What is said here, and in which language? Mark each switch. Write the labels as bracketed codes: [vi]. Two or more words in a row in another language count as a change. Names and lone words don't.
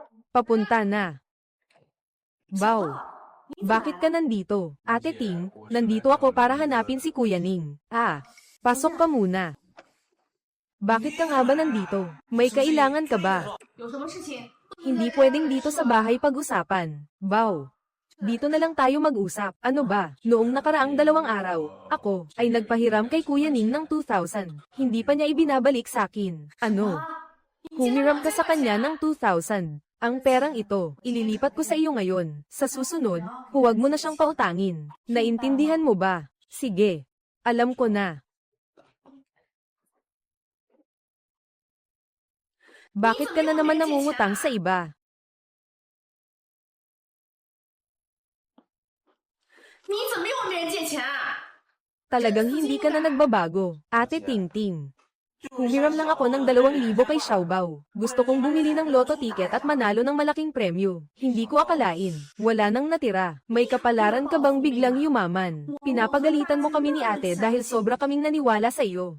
[tl] Papunta na. Bow. Bakit ka nandito? Ate Ting, nandito ako para hanapin si Kuya Ning. Ah, pasok ka muna. Bakit ka nga ba nandito? May kailangan ka ba? [zh] 有什么事情？ [tl] Hindi pwedeng dito sa bahay pag-usapan. Bow. Dito na lang tayo mag-usap. Ano ba? Noong nakaraang 2 araw, ako ay nagpahiram kay Kuya Ning ng 2,000. Hindi pa niya ibinabalik sa akin. Ano? Humiram ka sa kanya ng 2,000. Ang perang ito, ililipat ko sa iyo ngayon. Sa susunod, huwag mo na siyang pautangin. Naintindihan mo ba? Sige. Alam ko na. Bakit ka na naman nangungutang sa iba? [zh] 你怎么又问别人借钱啊？ [tl] Talagang hindi ka na nagbabago, Ate Ting Ting. Humiram lang ako ng 2,000 kay Xiaobao. Gusto kong bumili ng [en] loto ticket [tl] at manalo ng malaking premyo. Hindi ko akalain. Wala nang natira. May kapalaran ka bang biglang yumaman? Pinapagalitan mo kami ni ate dahil sobra kaming naniwala sa iyo.